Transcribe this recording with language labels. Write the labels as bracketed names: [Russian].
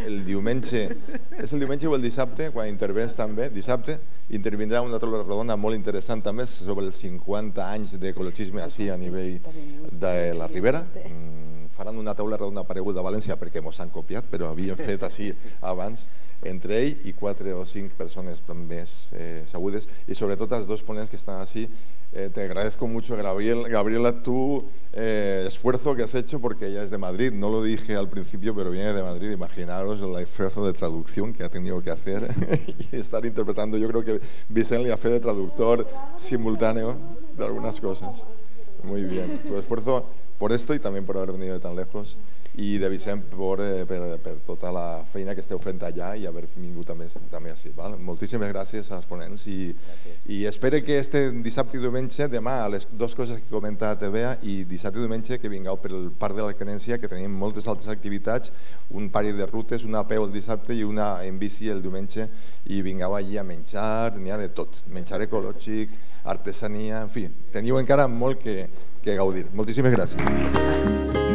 [Catalan] El diumenge, és el diumenge o el dissabte, quan intervens també, dissabte, intervindrà una taula redona molt interessant també sobre els 50 anys d'ecologisme així a nivell de la Ribera. Faran una taula redona apareguda a València perquè mos han copiat, però havien fet així abans, entre ell i 4 o 5 persones més sabudes, y sobretot els 2 ponents que [Spanish] están así. Te agradezco mucho, Gabriela, tu esfuerzo que has hecho, porque ella es de Madrid, no lo dije al principio, pero viene de Madrid. Imaginaros el esfuerzo de traducción que ha tenido que hacer y estar interpretando. Yo creo que Vicent le ha [Catalan] fet [Spanish] de traductor simultáneo de algunas cosas. Muy bien, tu esfuerzo por esto y también por haber venido de tan lejos, [Catalan] i de Vicent per tota la feina que esteu fent allà i haver vingut també així. Moltíssimes gràcies als ponents i espero que este dissabte i diumenge, demà a les 2 coses que he comentat Bea, i dissabte i diumenge que vingueu per el Parc de l'Alcanència, que tenim moltes altres activitats, un parell de rutes, una a peu el dissabte i una en bici el diumenge, i vingueu allí a menjar, n'hi ha de tot, menjar ecològic, artesania, en fi, teniu encara molt que gaudir. Moltíssimes gràcies.